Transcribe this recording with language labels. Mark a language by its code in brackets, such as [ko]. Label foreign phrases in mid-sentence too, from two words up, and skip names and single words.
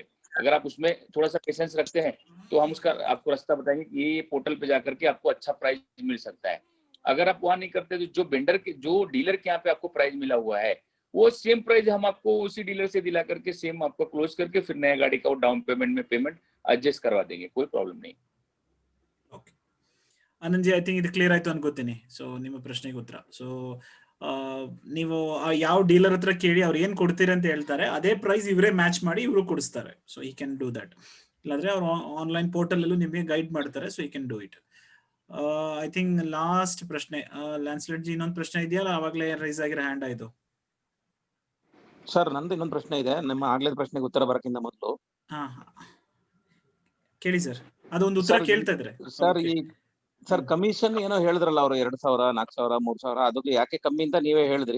[hi] अगर आप उसमें थोड़ा सा पेशेंस रखते हैं तो हम उसका आपको रास्ता बताएंगे कि ये पोर्टल पे जाकर के आपको अच्छा प्राइस मिल सकता है। अगर आप वहां नहीं करते तो जो वेंडर के, जो डीलर के यहाँ पे आपको प्राइस मिला हुआ है, वो [en] same price [hi] हम आपको उसी डीलर से दिला करके सेम आपको क्लोज करके फिर नया गाड़ी का [en] down payment [hi] में पेमेंट एडजस्ट करवा देंगे, कोई प्रॉब्लम नहीं. [kn] ಆನಂದ್ ಜಿ, [en] I think [kn] ಇದು ಕ್ಲಿಯರ್ ಆಯ್ತು ಅನ್ಕೋತೀನಿ. ಸೊ ನಿಮ್ಮ ಪ್ರಶ್ನೆಗೆ ಉತ್ತರ. ಸೊ ನೀವು ಯಾವ ಡೀಲರ್ ಹತ್ರ ಕೇಳಿ ಅವ್ರು ಏನ್ ಕೊಡ್ತೀರಿ ಅಂತ ಹೇಳ್ತಾರೆ, ಅದೇ ಪ್ರೈಸ್ ಇವರೇ ಮ್ಯಾಚ್ ಮಾಡಿ ಇವರು ಕೊಡಿಸ್ತಾರೆ. [en] so he can do that. [kn] ಇಲ್ಲಾಂದ್ರೆ ಅವ್ರು ಆನ್ಲೈನ್ ಪೋರ್ಟಲ್ ಅಲ್ಲೂ ನಿಮಗೆ ಗೈಡ್ ಮಾಡ್ತಾರೆ. [en] so he can do it. I think [kn] ಲಾಸ್ಟ್ ಪ್ರಶ್ನೆ ಲ್ಯಾನ್ಸ್ಲೆಟ್ ಜಿ, ಇನ್ನೊಂದು ಪ್ರಶ್ನೆ ಇದೆಯಲ್ಲ, ಅವಾಗಲೇ ರೈಸ್ ಆಗಿರೋ ಹ್ಯಾಂಡ್ ಆಯ್ತು. ಸರ್ ನಂದು ಇನ್ನೊಂದು ಪ್ರಶ್ನೆ ಇದೆ, ನಿಮ್ಮ ಆಗ್ಲೇ ಪ್ರಶ್ನೆಗೆ ಉತ್ತರ ಬರಕ್ಕಿಂತ ಮೊದಲು. ಹಾ ಕೇಳಿ ಸರ್, ಅದೊಂದು ಉತ್ತರ ಕೇಳ್ತಾ ಇದ್ರೆ. ಸರ್ ಈ ಸರ್ ಕಮಿಷನ್ ಏನೋ ಹೇಳಿದ್ರಲ್ಲ ಅವರು 2,000, 4,000, 3,000, ಅದಕ್ಕೆ ಯಾಕೆ ಕಮ್ಮಿ ಅಂತ ನೀವೇ ಹೇಳಿದ್ರಿ.